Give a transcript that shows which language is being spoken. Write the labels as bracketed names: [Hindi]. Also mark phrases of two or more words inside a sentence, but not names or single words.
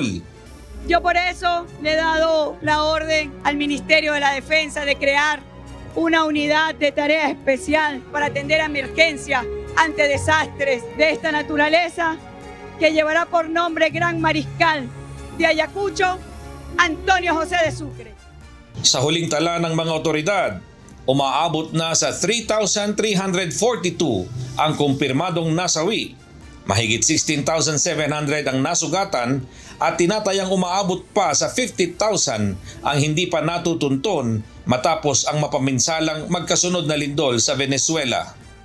[Spanish] Yo por eso le he dado la orden al Ministerio de la Defensa de crear una unidad de tarea especial para atender emergencias ante desastres de esta naturaleza, que llevará por nombre Gran Mariscal de Ayacucho, Antonio José de Sucre. [Filipino] Sa huling tala ng mga otoridad, umaabot na sa 3,342 ang kumpirmadong nasawi. Mahigit 16,700 ang nasugatan at tinatayang umaabot pa sa 50,000 ang hindi pa natutunton matapos ang mapaminsalang magkasunod na lindol sa Venezuela.